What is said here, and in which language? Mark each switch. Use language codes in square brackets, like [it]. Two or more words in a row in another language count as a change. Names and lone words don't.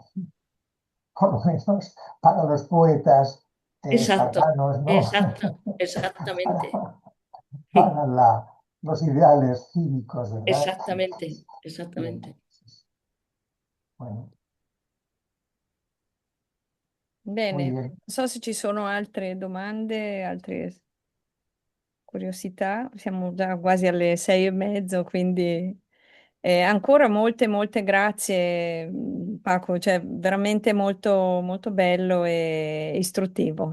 [es] Por lo menos para los poetas Exacto, espartanos, ¿no? exactamente, Para, para los ideales cívicos, ¿verdad? exactamente, Bien. exactamente. Bueno, muy [it] Bene, non [es] bien. [it] so se ci sono altre domande, altre curiosità. Siamo già quasi alle 6:30, quindi ancora molte grazie, Paco, cioè veramente molto, molto bello e istruttivo.